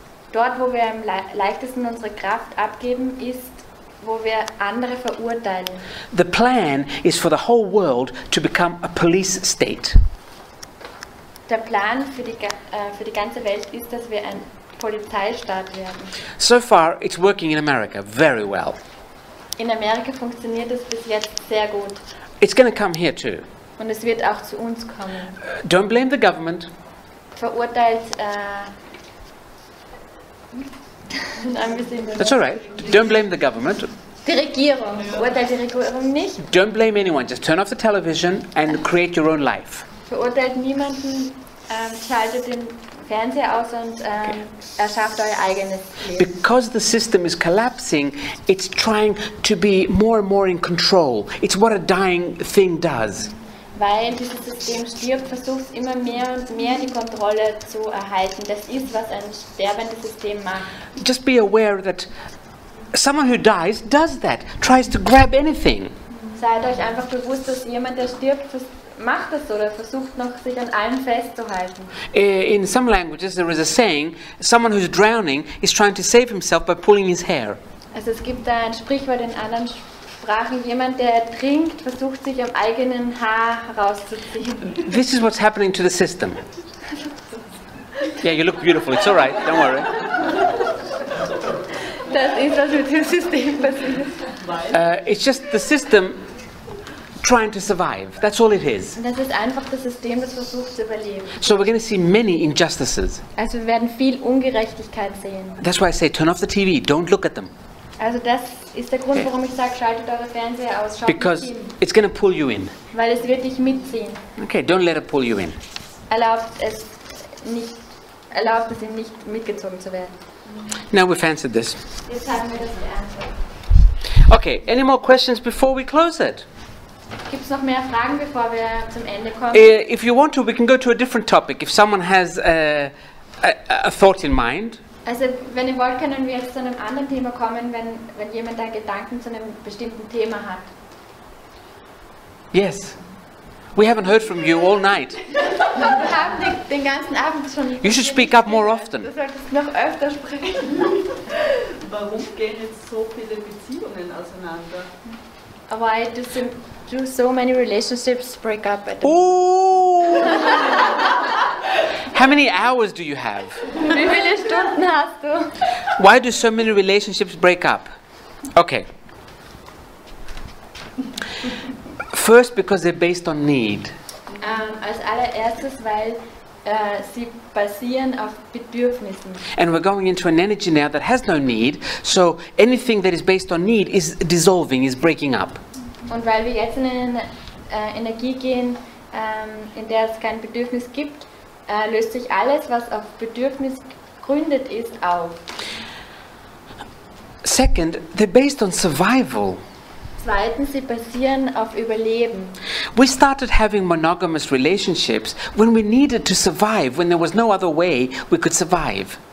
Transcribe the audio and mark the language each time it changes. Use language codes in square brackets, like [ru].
[de] Dort, wo wir am leichtesten unsere Kraft abgeben, ist, wo wir andere verurteilen. [en] The plan is for the whole world to become a police state. [de] Der Plan für die ganze Welt ist, dass wir ein Polizeistaat werden. [en] So far, it's working in America very well. [de] In Amerika funktioniert es bis jetzt sehr gut. [en] It's going to come here too. [de] Und es wird auch zu uns kommen. [en] Don't blame the government. [de] Verurteilt. [en] That's all right. Don't blame the government. [de] Die Regierung. Verurteilt die Regierung nicht. [en] Don't blame anyone. Just turn off the television and create your own life. [de] Verurteilt niemanden. Schaltet den Fernseher aus und erschafft euer eigenes Leben. [en] Because the system is collapsing, it's trying to be more and more in control. It's what a dying thing does. [de] Weil dieses System stirbt, versucht es immer mehr und mehr die Kontrolle zu erhalten. Das ist, was ein sterbendes System macht. [en] Just be aware that someone who dies does that, tries to grab anything. [de] Seid euch einfach bewusst, dass jemand, der stirbt, macht das oder versucht noch, sich an allem festzuhalten. [en] In some languages there is a saying, someone who's drowning is trying to save himself by pulling his hair. [de] Also es gibt da ein Sprichwort in anderen Sprachen, jemand, der ertrinkt, versucht sich am eigenen Haar herauszuziehen. [en] This is what's happening to the system. Yeah, you look beautiful, it's alright, don't worry. [de] Das ist, was mit dem System passiert. [en] It's just the system trying to survive. That's all it is. [de] Das ist einfach das System, das versucht zu überleben. [en] So we're going to see many injustices. [de] Also wir werden viel Ungerechtigkeit sehen. [en] That's why I say turn off the TV, don't look at them. [de] Also das ist der Grund, warum ich sage, schaltet eure Fernseher aus, schaut [en] Because [de] nicht hin. [en] it's going to pull you in. [de] Weil es wird dich mitziehen. [en] Okay, don't let it pull you in. [de] Erlaubt es ihm nicht mitgezogen zu werden. [en] Now we've answered this. [de] Jetzt haben wir das beantwortet. [en] Okay, any more questions before we close it? [de] Gibt es noch mehr Fragen, bevor wir zum Ende kommen? [en] If you want to, we can go to a different topic. If someone has a thought in mind. [de] Also, wenn ihr wollt, können wir jetzt zu einem anderen Thema kommen, wenn jemand da Gedanken zu einem bestimmten Thema hat. [en] Yes. We haven't heard from you all night. [de] Wir haben den ganzen Abend schon... [en] You should speak up more often. [de] Du solltest noch öfter sprechen. Warum gehen jetzt so viele Beziehungen auseinander? [en] Why do so many relationships break up at the Oh! How many hours do you have? [de] Wie viele Stunden hast du? [en] Why do so many relationships break up? Okay. First, because they're based on need. [de] Als allererstes, weil sie basieren auf Bedürfnissen. [en] And we're going into an energy now that has no need, so anything that is based on need is dissolving, is breaking up. [de] Und weil wir jetzt in eine Energie gehen, in der es kein Bedürfnis gibt, löst sich alles, was auf Bedürfnis gegründet ist, auf. [en] Second, they're based on survival. [de] Zweitens, sie basieren auf Überleben. [en] We started having monogamous relationships when we needed to survive, when there was no other way we could survive.